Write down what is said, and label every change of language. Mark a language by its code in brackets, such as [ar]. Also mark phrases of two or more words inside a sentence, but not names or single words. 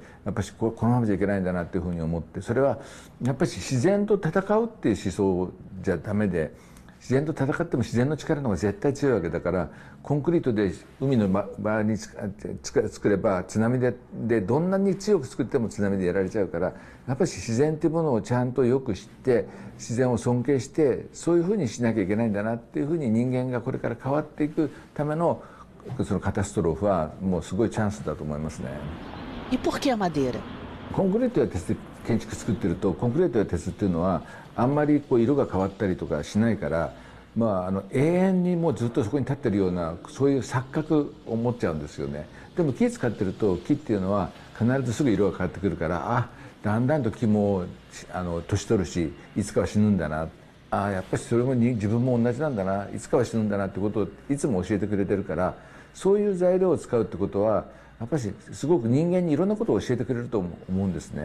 [ja] やっぱりこのままじゃいけないんだなっていうふうに思って、それはやっぱり自然と戦うっていう思想じゃダメで、自然と戦っても自然の力の方が絶対強いわけだから、コンクリートで海の周りに作れば津波でどんなに強く作っても津波でやられちゃうから、やっぱり自然っていうものをちゃんとよく知って自然を尊敬して、そういうふうにしなきゃいけないんだなっていうふうに人間がこれから変わっていくためのそのカタストロフはもうすごいチャンスだと思いますね。 [pt] E por que a madeira? [ja] コンクリートや鉄で建築作ってると、コンクリートや鉄っていうのはあんまり色が変わったりとかしないから、永遠にもうずっとそこに立ってるようなそういう錯覚を持っちゃうんですよね。でも木使ってると木っていうのは必ずすぐ色が変わってくるから、だんだんと木も年取るしいつかは死ぬんだな、やっぱりそれも自分も同じなんだな、いつかは死ぬんだなってことをいつも教えてくれてるから、そういう材料を使うってことはやっぱりすごく人間にいろんなことを教えてくれると思うんですね。